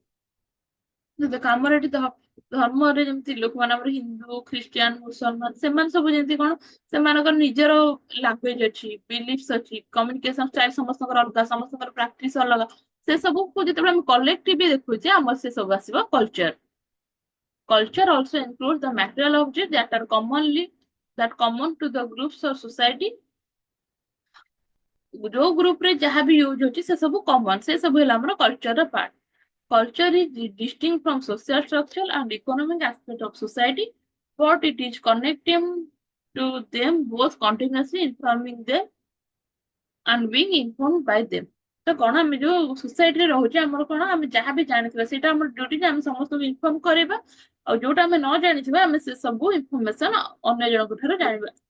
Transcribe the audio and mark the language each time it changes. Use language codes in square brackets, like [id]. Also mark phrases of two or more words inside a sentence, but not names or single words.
[or] ଦେଖ ଆମର ଏଠି ଧର୍ମରେ ଯେମିତି ଲୋକମାନେ ଆମର ହିନ୍ଦୁ ଖ୍ରୀଷ୍ଟିଆନ ମୁସଲମାନ ସେମାନେ ସବୁ ଯେମିତି କଣ ସେମାନଙ୍କର ନିଜର ଲାଙ୍ଗୁଏଜ ଅଛି ବିଲିଫ୍ସ ଅଛି [en] communication style [or] ସମସ୍ତଙ୍କର ଅଲଗା ସମସ୍ତଙ୍କର ପ୍ରାକ୍ଟିସ ଅଲଗା ସେ ସବୁକୁ ଯେତେବେଳେ ଆମେ କଲେକ୍ଟିଭ ଦେଖୁଛେ ଆମର ସେ ସବୁ ଆସିବ କଲଚର। [en] Culture also includes the material objects that are common to the groups or society। [or] ଯୋଉ ଗ୍ରୁପ ରେ ଯାହା ବି ୟୁଜ ହଉଛି ସେ ସବୁ କମନ ସେ ସବୁ ହେଲା ଆମର କଲଚର ର ପାର୍ଟ। [en] Culture is distinct from social structure and economic aspect of society, but it is connecting to them both continuously informing them and being informed by them। [or] ତ କଣ ଆମେ ଯୋଉ ସୋସାଇଟିରେ ରହୁଛେ ଆମର କଣ ଆମେ ଯାହା ବି ଜାଣିଥିବା ସେଇଟା ଆମର ଡ୍ୟୁଟି ଯେ ଆମେ ସମସ୍ତଙ୍କୁ ଇନଫର୍ମ କରିବା ଆଉ ଯୋଉଟା ଆମେ ନ ଜାଣିଥିବା ଆମେ ସେ ସବୁ ଇନଫର୍ମେସନ ଅନ୍ୟ ଜଣଙ୍କ ଠାରୁ ଜାଣିବା।